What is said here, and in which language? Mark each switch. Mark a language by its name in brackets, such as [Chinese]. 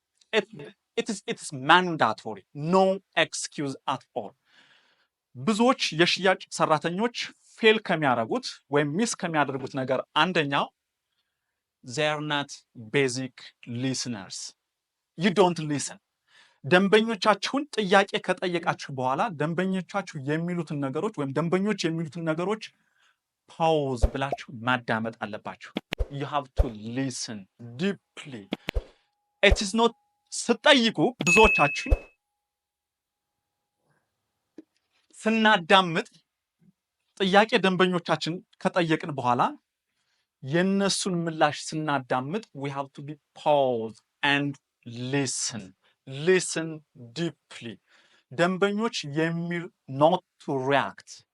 [English] It is mandatory, no excuse at all። [Amharic] ብዙዎች የሽያጭ ሰራተኞች ፌል ከሚያደርጉት ወይም ሚስ ከሚያደርጉት ነገር አንደኛው [English] they are not basic listeners. You don't listen። [Amharic] ደንበኞቻችሁን ጥያቄ ከጠየቃችሁ በኋላ ደንበኞቻችሁ የሚሉትን ነገሮች ወይም ደንበኞች የሚሉትን ነገሮች ፓውዝ ብላችሁ ማዳመጥ አለባችሁ። [English] you have to listen deeply. it is not [Amharic] ስጠይቁ ብዙዎቻችሁ ስናዳምጥ ጥያቄ ደንበኞቻችን ከጠየቅን በኋላ የነሱን ምላሽ ስናዳምጥ [English] we have to be pause and listen deeply። [Amharic] ደንበኞች የሚል [English] not to react.